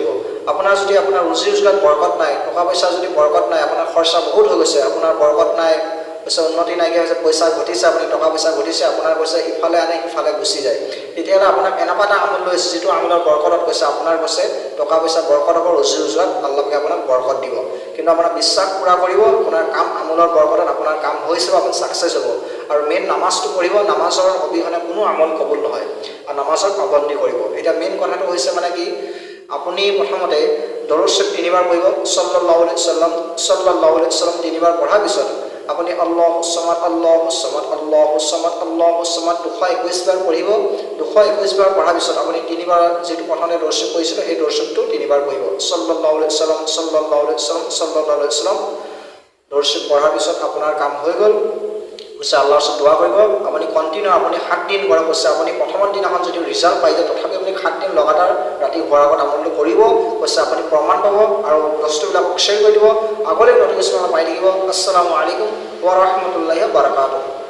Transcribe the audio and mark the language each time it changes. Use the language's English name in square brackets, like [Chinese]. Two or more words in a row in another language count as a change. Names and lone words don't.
[Assamese] আপোনাৰ যদি আপোনাৰ ৰুজি ৰোজগাৰত বৰকত নাই, টকা পইচা যদি বৰকত নাই, আপোনাৰ খৰচা বহুত হৈ গৈছে, আপোনাৰ বৰকত নাই, কৈছে উন্নতি নাইকিয়া হৈছে, পইচা ঘটিছে, আপুনি টকা পইচা ঘটিছে, আপোনাৰ কৈছে ইফালে আনে সিফালে গুচি যায়, তেতিয়াহ'লে আপোনাক এনেকুৱা এটা আমল লৈছে যিটো আমলৰ বৰকতত কৈছে আপোনাৰ কৈছে টকা পইচা বৰকত হ'ব, ৰুজি ৰোজগাৰত আল্লাহে আপোনাক বৰকত দিব। কিন্তু আপোনাৰ বিশ্বাস পূৰা কৰিব, আপোনাৰ কাম আমলৰ বৰকতত আপোনাৰ কাম হৈছে, আপুনি ছাকচেছ হ'ব। আৰু মেইন নামাজটো পঢ়িব, নামাজৰ অবিহনে কোনো আমল কবুল নহয় আৰু নামাজত পাবন্দী কৰিব। এতিয়া মেইন কথাটো হৈছে মানে কি, আপুনি প্ৰথমতে দৰুদ শৰীফ 3 বাৰ পঢ়িব, [Arabic] صلى الله عليه وسلم صلى الله عليه وسلم [Assamese] 3 বাৰ পঢ়াৰ পিছত আপুনি [Arabic] الله الصمد الله الصمد الله الصمد الله الصمد [Assamese] 221 বাৰ পঢ়িব। 221 বাৰ পঢ়াৰ পিছত আপুনি 3 বাৰ যেটো প্ৰথমে দৰুদ শৰীফ পঢ়িছিল সেই দৰুদ শৰীফটো 3 বাৰ পঢ়িব। [Arabic] صلى الله عليه وسلم صلى الله عليه وسلم صلى الله عليه وسلم [Assamese] দৰুদ শৰীফ পঢ়াৰ পিছত আপোনাৰ কাম হৈ গ'ল। কৈছে আল্লাহৰ ওচৰত দোৱা কৰিব, আপুনি কণ্টিনিউ আপুনি 7 দিন কৰা কৈছে। আপুনি প্ৰথমৰ দিনাখন যদি ৰিজাল্ট পাই যায়, তথাপি আপুনি 7 দিন লগাতাৰ ৰাতি হোৱাৰ আগত আমলটো কৰিব কৈছে, আপুনি প্ৰমাণ পাব আৰু বস্তুবিলাক শ্বেয়াৰ কৰি দিব, আগলৈ নটিফিকেশ্যন পাই থাকিব। [Arabic] السلام عليكم ورحمة الله وبركاته.